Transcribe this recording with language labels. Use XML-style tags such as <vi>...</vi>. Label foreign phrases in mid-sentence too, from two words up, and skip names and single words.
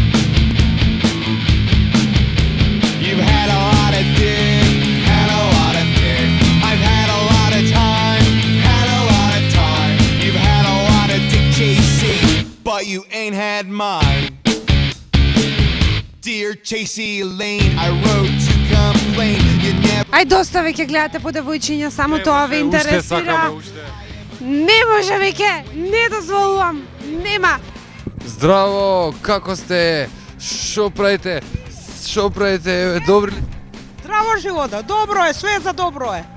<en>You've had a lot of dick, I've had a lot of time, You've had a lot of dick chasing, but you ain't had mine. Dear Chasey Lane, I wrote to complain you never...</en> <mk>Ај доста веќе гледате по девојчиња, само тоа ве интересира. Не може веќе, не дозволувам, нема. Здраво, како сте? Шо правите? Добри ли? Здраво живота, добро е, све за добро е.</mk>